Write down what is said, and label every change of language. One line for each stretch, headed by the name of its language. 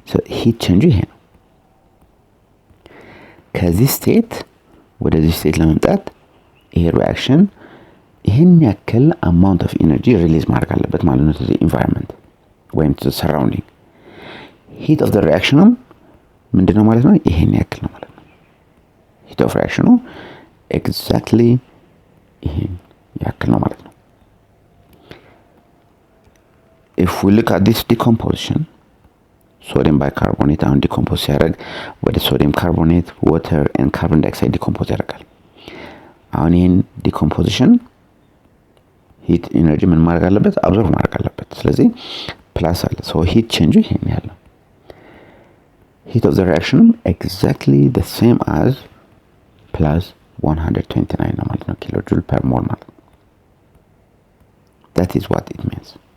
English: so heat change
Amharic: ይሄ ነው። ከዚህ ስቴት ወደዚህ ስቴት ለመምጣት ይሄ ሪአክሽን ይሄን ያክል አማውንት ኦፍ ኢነርጂ ሪሊዝ ማድረግ አለበት ማለት ነው
English: to the environment
Amharic: ወይም
English: to the surrounding. heat of the reaction
Amharic: ምንድነው ማለት ነው? ይሄን ያክል ነው ማለት ነው።
English: heat of reaction exactly
Amharic: ይሄን ያክል ነው ማለት ነው።
English: if we look at this decomposition sodium bicarbonate
Amharic: አሁን ዲኮምፖዝ ሲያደርግ ወደ ሶዲየም ካርቦኔት
English: water and carbon dioxide
Amharic: ዲኮምፖዝ ያደርጋል። አሁን ይሄን ዲኮምፖዚሽን ሂት ኢነርጂ ምን ማድረግ አለበት? አብዞርቭ ማድረግ አለበት። ስለዚህ ፕላስ አለ
English: so heat change
Amharic: ይሄን ያለው
English: heat of the reaction exactly the same as plus 129
Amharic: ነው ማለት ነው
English: kilojoule per mole
Amharic: ማለት ነው።
English: that is what it means.